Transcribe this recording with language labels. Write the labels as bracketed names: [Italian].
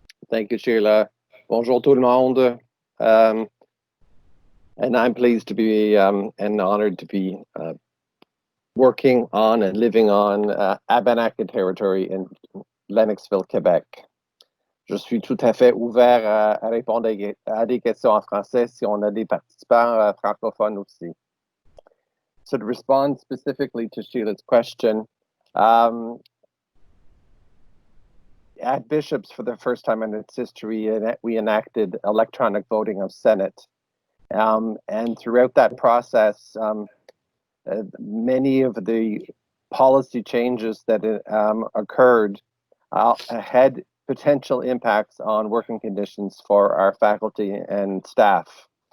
[English] Thank you, Sheila. [French] Bonjour tout le monde. [English] And I'm pleased to be and honored to be working on and living on Abenaki territory in Lennoxville, Québec. [French] Je suis tout à fait ouvert à répondre à des questions en français si on a des participants francophones aussi. [English] So to respond specifically to Sheila's question, at Bishops, for the first time in its history, we enacted electronic voting of Senate. And throughout that process, many of the policy changes that occurred had potential impacts on working conditions for our faculty and staff.